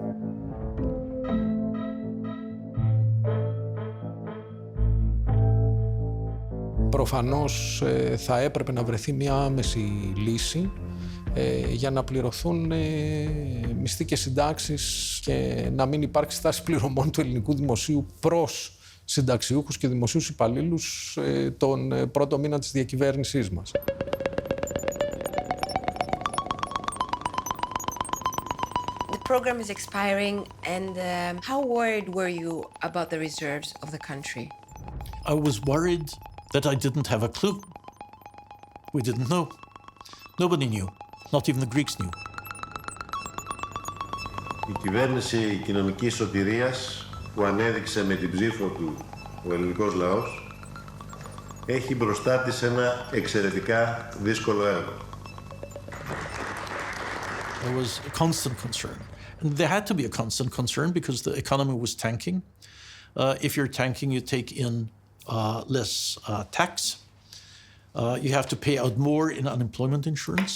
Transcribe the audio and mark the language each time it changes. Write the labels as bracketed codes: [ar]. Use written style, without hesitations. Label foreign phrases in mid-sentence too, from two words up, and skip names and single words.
[el] Προφανώς θα έπρεπε να βρεθεί μια άμεση λύση για να πληρωθούν μισθοί και συντάξεις και να μην υπάρξει στάση πληρωμών του ελληνικού δημοσίου προς συνταξιούχους και δημοσίους υπαλλήλους τον πρώτο μήνα της διακυβέρνησής μας. [en] The program is expiring and how worried were you about the reserves of the country? I was worried that I didn't have a clue. We didn't know. Nobody knew. Not even the Greeks knew. [el] Η κυβέρνηση κοινωνικής σωτηρίας που ανέδειξε με την ψήφο του ο ελληνικός λαός έχει μπροστά της ένα εξαιρετικά δύσκολο έργο. [en] There was a constant concern. And there had to be a constant concern because the economy was tanking. If you're tanking, you take in less tax. You have to pay out more in unemployment insurance.